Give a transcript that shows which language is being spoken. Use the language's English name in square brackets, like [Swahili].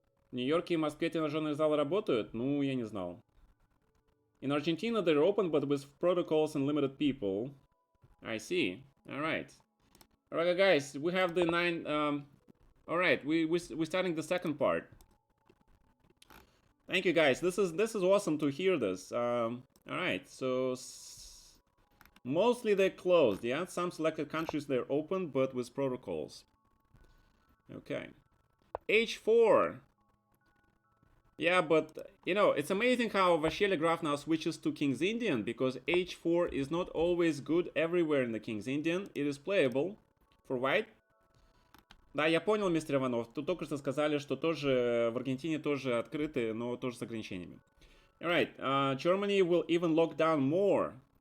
[Russian] В Нью-Йорке и Москве тренажерные залы работают? Ну, я не знал. [English] In Argentina they're open, but with protocols and limited people. I see. Alright. Alright, guys. We have the 9... Alright, we're starting the second part. Thank you, guys. This is awesome to hear this. Alright, so... Mostly they're closed, yeah? Some selected countries they're open, but with protocols. Okay. H4. Yeah, but, you know, it's amazing how Vasheli Graf now switches to King's Indian, because H4 is not always good everywhere in the King's Indian. It is playable for white. [Russian] Да, я понял, мистер Иванов. Тут только что сказали, что тоже в Аргентине тоже открыты, но тоже с ограничениями. [English] Alright, Germany will even lock down more.